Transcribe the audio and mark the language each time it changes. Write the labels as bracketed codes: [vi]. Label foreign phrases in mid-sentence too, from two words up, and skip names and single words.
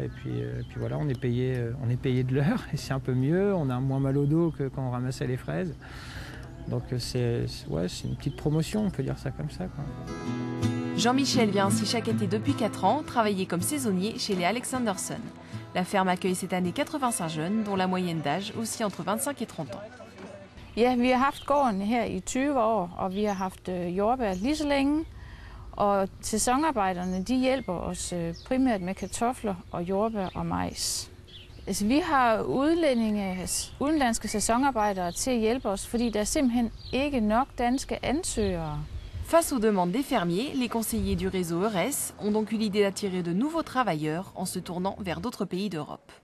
[fr] Et puis voilà, on est payé de l'heure, et c'est un peu mieux, on a moins mal au dos que quand on ramassait les fraises. Donc c'est une petite promotion, on peut dire ça comme ça, quoi. Jean-Michel vient ainsi chaque été depuis 4 ans travailler comme saisonnier chez les Alexanderson. La ferme accueille cette année 85 jeunes, dont la moyenne d'âge aussi entre 25 et 30 ans. [da] Ja, vi har haft gården her i 20 år, og vi har haft jordbær lige så længe. Og sæsonarbejderne, de hjælper os primært med kartofler og jordbær og majs. Altså, vi har udenlandske sæsonarbejdere til at hjælpe os, fordi der er simpelthen ikke nok danske ansøgere. [fr] Face aux demandes des fermiers, les conseillers du réseau EURES ont donc eu l'idée d'attirer de nouveaux travailleurs en se tournant vers d'autres pays d'Europe.